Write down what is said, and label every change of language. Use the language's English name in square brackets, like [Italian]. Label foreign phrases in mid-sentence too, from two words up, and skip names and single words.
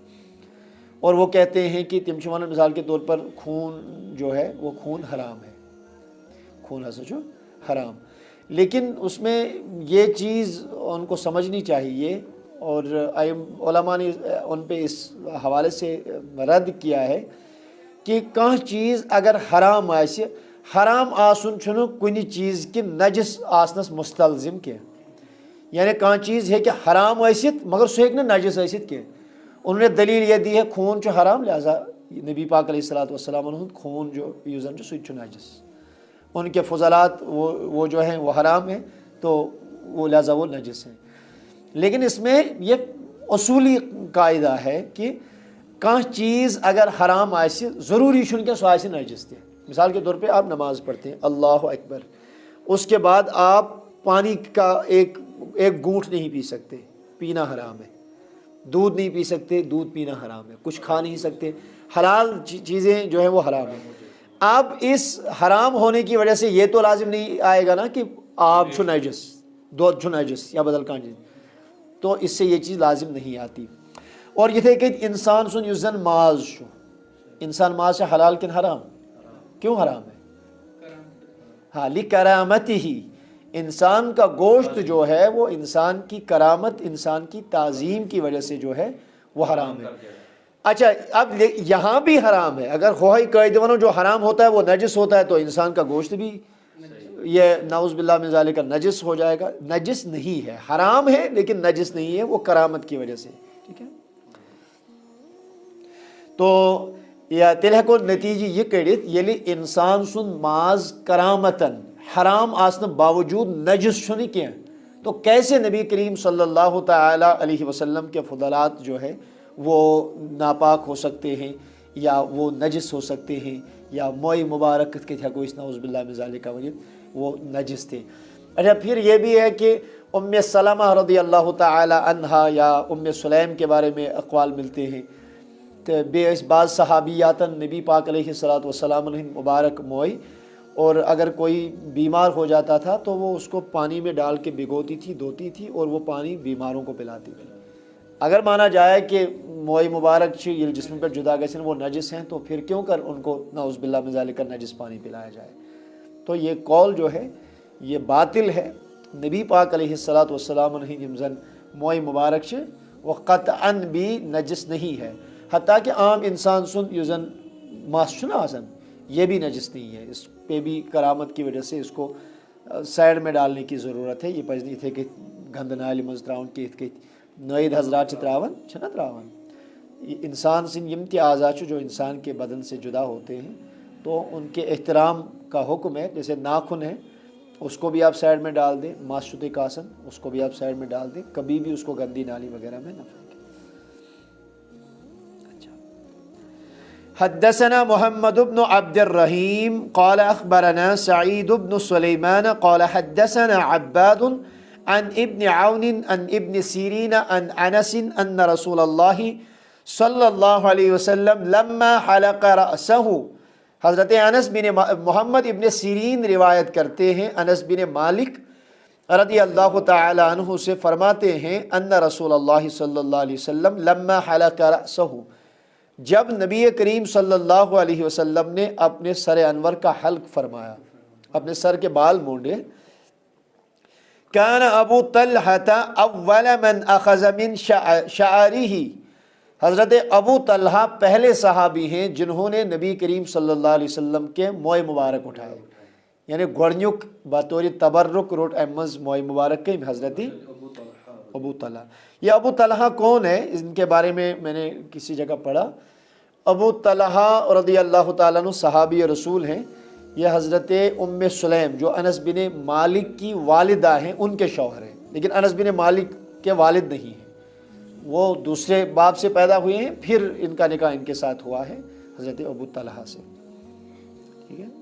[Urdu] اور وہ کہتے ہیں کہ تمشوانہ مثال کے طور پر خون جو ہے وہ خون حرام ہے، خون حضرت جو حرام، لیکن اس میں یہ چیز ان کو سمجھنی چاہیے، اور علماء نے ان پہ اس حوالے سے رد کیا ہے کہ [Kashmiri] کانٛہہ چیز اگر حرام آسہِ، حرام آسن چھُنہٕ کُنہِ چیز کہ نجس آسنس مستلزم کینٛہہ، یعنی کانٛہہ چیز ہیٚکہِ حرام ٲسِتھ مگر سُہ ہیٚکہِ نہٕ نجس ٲسِتھ کینٛہہ۔ [Urdu] انہوں نے دلیل یہ دی ہے [Kashmiri] خون چھُ حرام، [Urdu] لہذا نبی پاک [Arabic] علیہ الصلوۃ والسلام [Kashmiri] ہُنٛد خون جو یُس زن چھُ سُہ تہِ چھُ نجس، [Urdu] ان کے فضلات وہ جو ہیں وہ حرام ہیں تو وہ لہذا وہ نجس ہیں۔ لیکن اس میں یہ اصولی قاعدہ ہے کہ [Kashmiri] کانٛہہ چیز اگر حرام آسہِ ضروری چھُنہٕ کینٛہہ سُہ آسہِ نجس تہِ۔ [Urdu] مثال کے طور پہ آپ نماز پڑھتے ہیں، اللہ اکبر، اس کے بعد آپ پانی کا ایک گھونٹ نہیں پی سکتے، پینا حرام ہے، دودھ نہیں پی سکتے، دودھ پینا حرام ہے، کچھ کھا نہیں سکتے، حلال چیزیں جو ہیں وہ حرام ہیں۔ اب اس حرام ہونے کی وجہ سے یہ تو لازم نہیں آئے گا نا کہ [Kashmiri] آب چھُ نجس، دودھ چھُ نجس یا بدل کانٛہہ چیز، [Urdu] تو اس سے یہ چیز لازم نہیں آتی۔ [Kashmiri] اور یتھے کٔنۍ انسان سُنٛد یُس زن ماز چھُ، انسان ماز چھا حلال کن حرام؟ [Urdu] کیوں حرام ہے؟ ہاں، لِکَرَامَتِهِ، انسان کا گوشت جو ہے وہ انسان کی کرامت، انسان کی تعظیم کی وجہ سے جو ہے وہ حرام ہے۔ اچھا، اب یہاں بھی حرام ہے، اگر خواہی قاعدے ونو جو حرام ہوتا ہے وہ نجس ہوتا ہے تو انسان کا گوشت بھی یہ [Arabic] نعوذ باللہ من ذالک [Urdu] نجس ہو جائے گا۔ نجس نہیں ہے، حرام ہے لیکن نجس نہیں ہے، وہ کرامت کی وجہ سے، ٹھیک ہے۔ [Kashmiri] تو یا تیلہِ ہیٚکو نتیجہ یہ کڑِتھ ییٚلہِ انسان سُنٛد ماز کرامتن حرام آسنہٕ باوجود نجس چھُنہٕ کینٛہہ، [Urdu] تو کیسے نبی کریم [Arabic] صلی اللہ تعالیٰ علیہ وسلم [Urdu] کے فضلات جو ہے وہ ناپاک ہو سکتے ہیں یا وہ نجس ہو سکتے ہیں، یا موئے مبارک [Kashmiri] کِتھ کٔنۍ ہیٚکو أسۍ [Arabic] نعوذ باللہ من ذالک [Urdu] ؤنِتھ وہ نجس تھے۔ اچھا، پھر یہ بھی ہے کہ ام سلمہ رضی اللہ تعالی عنہا یا ام سلیم کے بارے میں اقوال ملتے ہیں، تو [Kashmiri] بیٚیہِ ٲسۍ بعض صحابیاتن [Urdu] نبی پاک [Arabic] علیہ الصلوۃ والسلام [Kashmiri] ہٕنٛدۍ مبارک موئے، [Urdu] اور اگر کوئی بیمار ہو جاتا تھا تو وہ اس کو پانی میں ڈال کے بھگوتی تھی، دھوتی تھی، اور وہ پانی بیماروں کو پلاتی تھی۔ اگر مانا جائے کہ موئے مبارک [Kashmiri] چھِ ییٚلہِ جسم پہ جدا گژھن [Urdu] وہ نجس ہیں تو پھر کیوں کر ان کو [Arabic] نعوذ باللہ من ذالک [Urdu] نجس پانی پلایا جائے، تو یہ قول جو ہے یہ باطل ہے۔ نبی پاک [Arabic] علیہ الصلوۃ والسلام [Kashmiri] ہٕنٛدۍ یِم زن موئے مبارک چھِ [Urdu] وہ قطعاً بھی نجس نہیں ہے، حتیٰ کہ عام انسان [Kashmiri] سُنٛد یُس زن مس چھُنہ آسان [Urdu] یہ بھی نجس نہیں ہے، اس پہ بھی کرامت کی وجہ سے اس کو سائڈ میں ڈالنے کی ضرورت ہے۔ [Kashmiri] یہ پزِ نہٕ یِتھے کٔنۍ گنٛدٕ نالہِ منٛز ترٛاوُن کینٛہہ، یِتھ کٔنۍ نٲیِد حضرات چھِ ترٛاوان، چھِنہ ترٛاوان۔ [Urdu] انسان [Kashmiri] سٕنٛدۍ یِم تہِ اعضا چھِ [Urdu] جو انسان کے بدن سے جدا ہوتے ہیں تو ان کے احترام کا حکم ہے، جیسے ناخن ہے اس کو بھی آپ سائڈ میں ڈال دیں، [Kashmiri] ماس شتک آسن [Urdu] اس کو بھی آپ سائڈ میں ڈال دیں، کبھی بھی اس کو گندی نالی وغیرہ میں نہ پھینکیں۔ [Arabic] حدثنا محمد بن عبد الرحیم قال اخبرنا سعید بن سلیمان قال حدثنا عباد عن ابن عون عن ابن سیرین عن انس ان رسول اللہ صلی اللہ علیہ وسلم لما حلق رأسہ، [Urdu] حضرت انس بن محمد ابن سیرین روایت کرتے ہیں، انس بن مالک رضی اللہ تعالی عنہ سے فرماتے ہیں [Arabic] ان رسول اللہ صلی اللہ علیہ وسلم لما حلق رأسہ، [Urdu] جب نبی کریم [Arabic] صلی اللہ علیہ وسلم [Urdu] نے اپنے سر انور کا حلق فرمایا، اپنے سر کے بال مونڈے، [Arabic] کان ابو طلحہ اول من اخذ من شعرہ، [Urdu] حضرت ابو طلحہ پہلے صحابی ہیں جنہوں نے نبی کریم [Arabic] صلی اللہ علیہ وسلم [Urdu] کے موئے مبارک اٹھائے، یعنی [Kashmiri] گۄڈنیُک بطور تبرک روٹ [Urdu] احمد موئے مبارک کے حضرت ابو طلحہ۔ یہ ابو طلحہ کون ہے، ان کے بارے میں نے کسی جگہ پڑھا، ابو طلحہ رضی اللہ تعالیٰ عنہ صحابی رسول ہیں، یہ حضرت ام سلیم جو انس بن مالک کی والدہ ہیں ان کے شوہر ہیں، لیکن انس بن مالک کے والد نہیں ہیں، وہ دوسرے باپ سے پیدا ہوئے ہیں، پھر ان کا نکاح ان کے ساتھ ہوا ہے حضرت ابو طلحہ سے، ٹھیک ہے۔